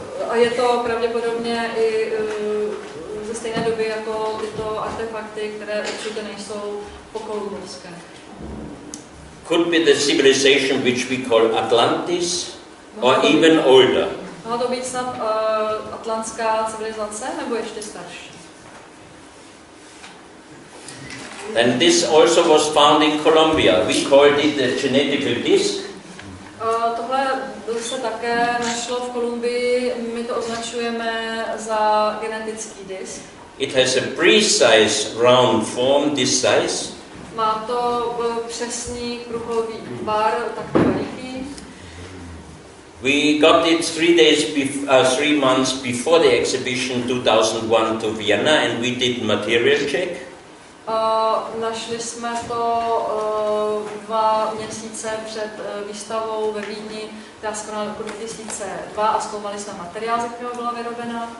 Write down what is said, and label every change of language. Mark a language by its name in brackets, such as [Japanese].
[Czech] A je to pravděpodobně i ze stejné doby jako tyto artefakty, které určitě nejsou pokolumbovské. [English] Could be the civilization which we call Atlantis, or even older. [Czech] Mohla to být snad atlantská civilizace, nebo ještě starší? [English] And this also was found in Colombia. We called it the genetical disk. [Czech] Tohle se také našlo v Kolumbii, my to označujeme za genetický disk. [English] It has a precise round form, this size. [Czech] Má to přesný kruhový tvar, takto veliký. [English] We got it 3 months before the exhibition 2001 to Vienna, and we did material check. [Czech] Našli jsme to 2 měsíce před výstavou ve Vídni, která se konala roku 2002 a zkoumali jsme materiál, ze kterého byla vyrobena.